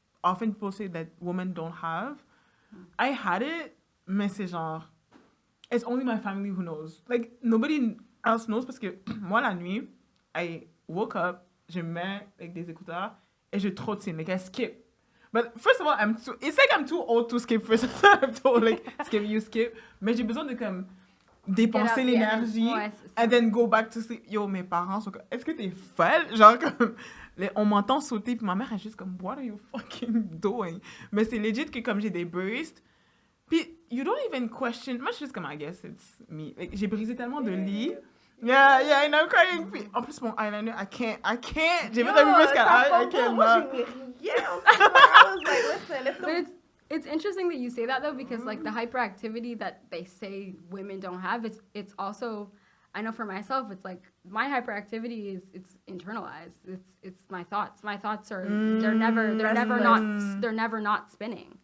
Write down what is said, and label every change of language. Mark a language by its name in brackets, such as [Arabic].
[English] often people say that women don't have. I had it, [French] mais c'est genre, [English] it's only my family who knows. [French] Like, [English] nobody else knows [French] parce que moi, la nuit, [English] I woke up, [French] je mets like, des écouteurs et je trottine, like [English] I skip. But first of all, it's like I'm too old to skip first. I'm too old, like, skip, you skip. [French] Mais j'ai besoin de comme dépenser l'énergie [English] and then go back to sleep. [French] Yo, mes parents sont comme, est-ce que t'es folle? Genre comme, on m'entend sauter puis ma mère est juste comme, [English] what are you fucking doing? [French] Mais c'est legit que comme j'ai des bursts, puis [English] you don't even question. [French] Moi je suis juste comme, [English] I guess it's me. [French] Like, j'ai brisé tellement de lits. [English] Yeah, and I'm crying. [French] Puis, en plus mon eyeliner, [English] I can't. [French] J'ai fait un peu plus I can't. Moi j'ai mis rien. [English] I was like, listen, if the... It's interesting that you say that though, because like the hyperactivity that they say women don't have, it's also, I know for myself, it's like my hyperactivity it's internalized. It's my thoughts. My thoughts are they're never not spinning.